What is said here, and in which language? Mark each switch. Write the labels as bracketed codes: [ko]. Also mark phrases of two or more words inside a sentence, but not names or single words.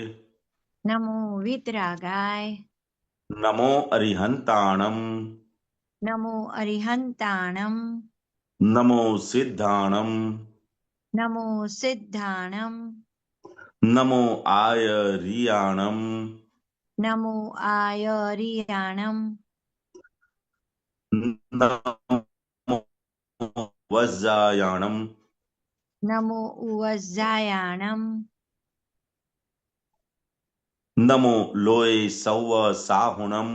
[pra] નમો વિતરાગાય. નમો અરિહંતાણમ. નમો અરિહંતાણમ. નમો સિદ્ધાણમ. નમો સિદ્ધાણમ. નમો આયરિયાણમ. नमो आयर्याणम् नमो वज्रायाणम् नमो उवज्जायाणम् नमो लोये सौव साहुणम्